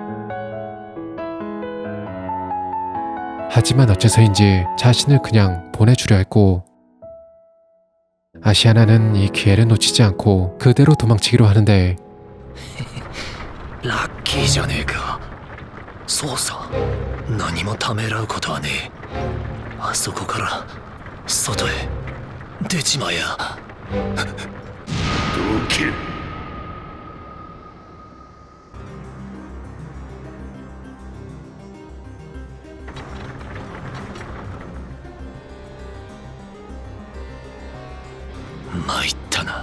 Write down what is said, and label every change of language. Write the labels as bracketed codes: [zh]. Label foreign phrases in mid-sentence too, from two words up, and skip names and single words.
[ko] 하지만 어째서인지 자신을 그냥 보내주려 했고 아시아나는 이 기회를 놓치지 않고 그대로 도망치기로 하는데 [ja] ラッキーじゃねえか。そうさ、何もためらうことはねえ。あそこから外へ出ちまえや。どけ。参ったな。